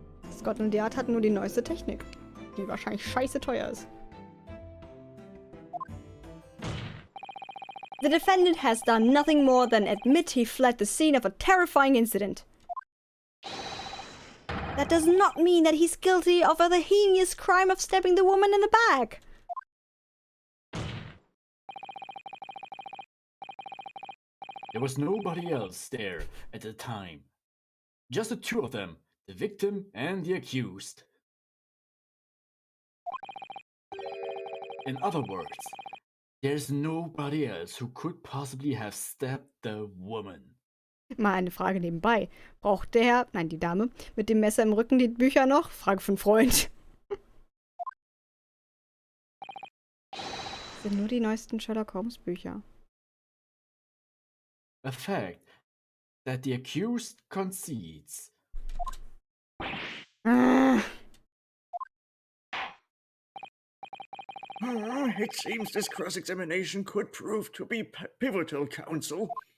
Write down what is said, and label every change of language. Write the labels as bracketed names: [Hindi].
[German] Scotland Yard hat nur die neueste Technik, die wahrscheinlich scheiße teuer ist. [English] The defendant has done nothing more than admit he fled the scene of a terrifying incident. That does not mean that he's guilty of the heinous crime of stabbing the woman in the back. There was nobody else there at the time. Just the two of them, the victim and the accused. In other words, there's nobody else who could possibly have stabbed the woman. [German] Mal eine Frage nebenbei. Braucht der, nein, die Dame, mit dem Messer im Rücken die Bücher noch? Frage für einen Freund. Das sind nur die neuesten Sherlock Holmes Bücher. [English] A fact that the accused concedes. Ah, It seems this cross-examination could prove to be pivotal, counsel.